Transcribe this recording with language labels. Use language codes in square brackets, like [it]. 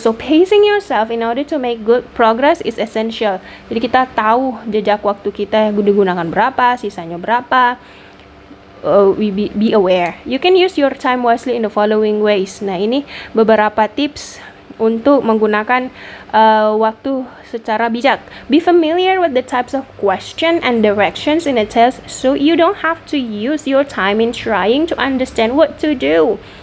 [en] So, pacing yourself in order to make good progress is essential. [id] Jadi kita tahu jejak waktu kita digunakan berapa, sisanya berapa. [en] Be aware. You can use your time wisely in the following ways. [id] Nah, ini beberapa tips untuk menggunakan waktu secara bijak. [en] Be familiar with the types of question and directions in a test, so you don't have to use your time in trying to understand what to do.